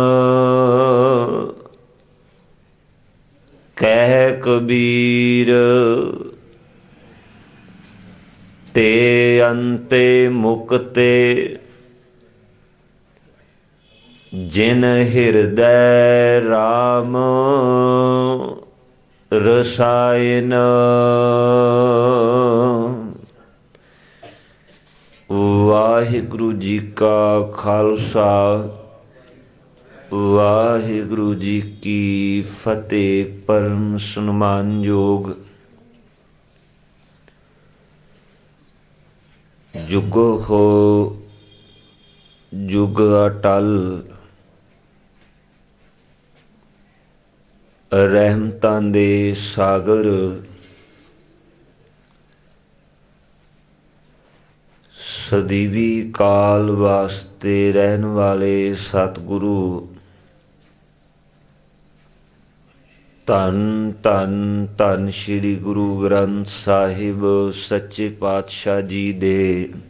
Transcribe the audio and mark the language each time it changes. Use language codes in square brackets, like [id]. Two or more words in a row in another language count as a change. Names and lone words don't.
[bra] कह कबीर ते अंते मुक्ते। जिन हृदय राम रसायन। [pa] ਵਾਹਿਗੁਰੂ ਜੀ ਕਾ ਖ਼ਾਲਸਾ, ਵਾਹਿਗੁਰੂ ਜੀ ਕੀ ਫ਼ਤਿਹ। ਪਰਮ ਸਨਮਾਨਯੋਗ ਜੁਗ ਹੋ ਜੁਗ ਅਟੱਲ, ਰਹਿਮਤਾਂ ਦੇ ਸਾਗਰ ਸਦੀਵੀ ਕਾਲ ਵਾਸਤੇ ਰਹਿਣ ਵਾਲੇ ਸਤਿਗੁਰੂ ਧੰਨ ਧੰਨ ਧੰਨ ਸ੍ਰੀ ਗੁਰੂ ਗ੍ਰੰਥ ਸਾਹਿਬ ਸੱਚੇ ਪਾਤਸ਼ਾਹ ਜੀ ਦੇ